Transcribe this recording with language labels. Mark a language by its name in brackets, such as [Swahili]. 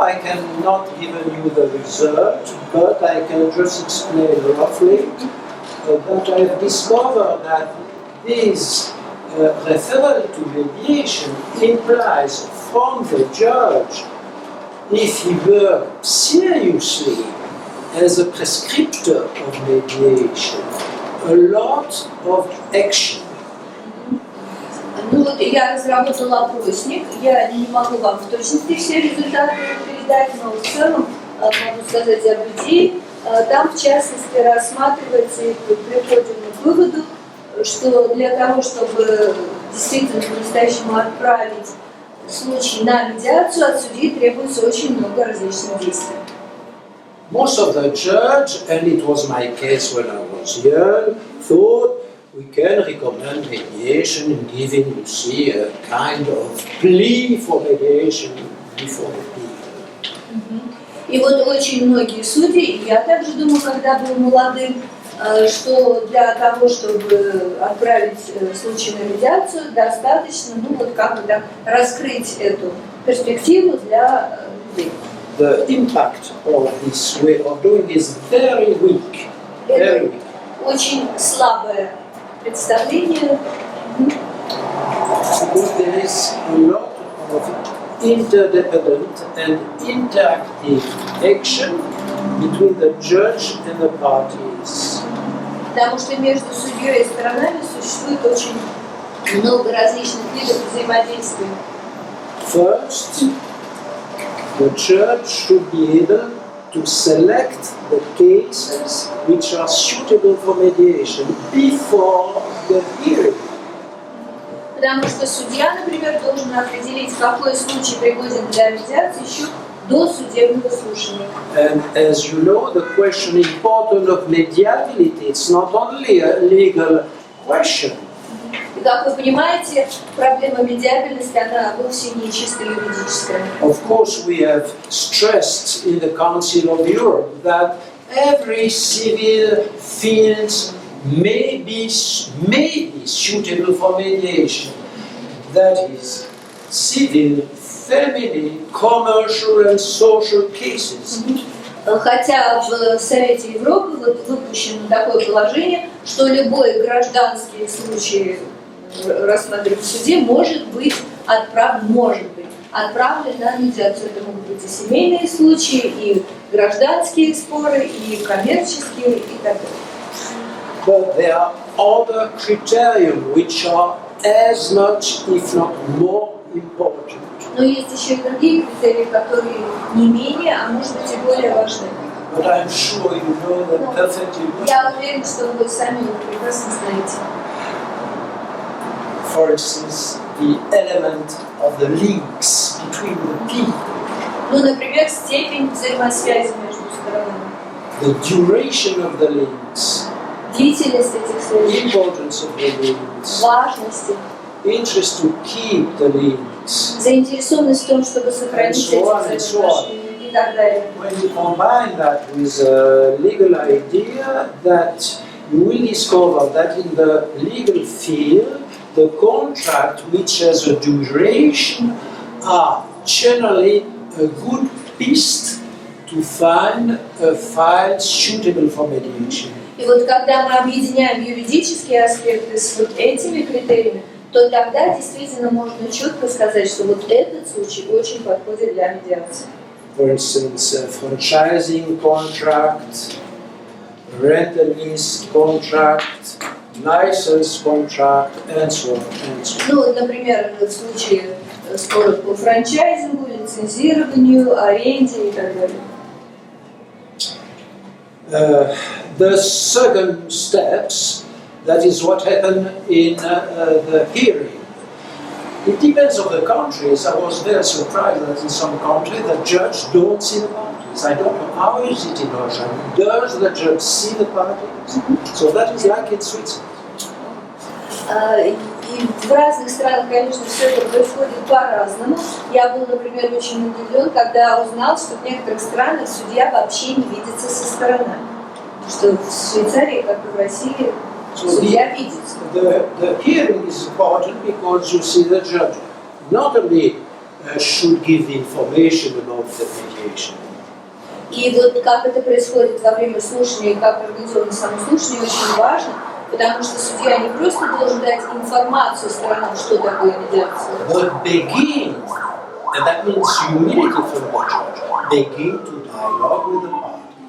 [English] I cannot give you the result, but I can just explain roughly that I have discovered that this referral to mediation implies from the judge, if he works seriously as a prescriptor of mediation, a lot of action. [Russian] Ну вот я разработала опросник, я не могу вам в точности все результаты передать, но в целом могу сказать об идее. Там в частности рассматривается и приходим к выводу, что для того, чтобы действительно по-настоящему отправить случай на медиацию, от судьи требуется очень много различных действий. [English] Most of the judge, and it was my case when I was young, thought we can recommend mediation in giving, you see, a kind of plea for mediation before the people. [Russian] И вот очень многие судьи, и я также думаю, когда был молодым, что для того, чтобы отправить случай на медиацию, достаточно, ну вот как бы так, раскрыть эту перспективу для людей. [English] The impact of this way of doing is very weak. Very weak. [Russian] Очень слабое представление. [English] Because there is a lot of interdependent and interactive action between the judge and the parties. [Russian] Потому что между судьей и сторонами существует очень много различных видов взаимодействия. [English] First, the judge should be able to select the cases which are suitable for mediation before the hearing. [Russian] Потому что судья, например, должен определить, какой случай пригоден для медиации еще до судебного слушания. [English] And as you know, the question important of mediability, it's not only a legal question. [Russian] И как вы понимаете, проблема медиабельности, она вовсе не чисто юридическая. [English] Of course, we have stressed in the Council of Europe that every civil field may be suitable for mediation. That is, civil, family, commercial and social cases. [Russian] Хотя в Совете Европы вот выпущено такое положение, что любой гражданский случай, рассмотренный в суде, может быть отправлен на медиацию. Это могут быть и семейные случаи, и гражданские споры, и коммерческие, и так далее. [English] But there are other criteria which are as much, if not more, important. [Russian] Но есть еще и другие критерии, которые не менее, а может быть и более важны. [English] But I'm sure you know them perfectly well. [Russian] Я уверен, что вы сами их прекрасно знаете. [English] For instance, the element of the links between the people, [Russian] Ну, например, степень взаимосвязи между сторонами, [English] the duration of the links, [Russian] длительность этих связей, [English] importance of the links, [Russian] важность, [English] interest to keep the links. [Russian] заинтересованность в том, чтобы сохранить эти взаимоотношения и так далее. [English] When you combine that with a legal idea, that you will discover that in the legal field the contract which has a duration are generally a good piste to find a file suitable for mediation. [Russian] И вот когда мы объединяем юридические аспекты с вот этими критериями, то тогда действительно можно четко сказать, что вот этот случай очень подходит для медиации. [English] For instance, a franchising contract, rental lease contract, license contract, and so on. And so on. [Russian] Ну, вот, например, в случае споров по франчайзингу, лицензированию, аренде и так далее. [English] The second steps, that is what happened in the hearing. It depends on the countries. I was very surprised that in some countries the judge don't see the parties. I don't know how is it in Russia. Does the judge see the parties? So that is like in Switzerland. [Russian] И в разных странах, конечно, все это происходит по-разному. Я был, например, очень удивлен, когда узнал, что в некоторых странах судья вообще не видится со стороны. Что в Швейцарии, как и в России, судья видится. [English] The hearing is important because you see the judge not only should give the information about the mediation. [Russian] И вот как это происходит во время слушания и как организовано само слушание, очень важно, потому что судья не просто должен дать информацию сторонам, что такое медиация. [English] But begin, and that means humility from the judge, begin to dialogue with the parties.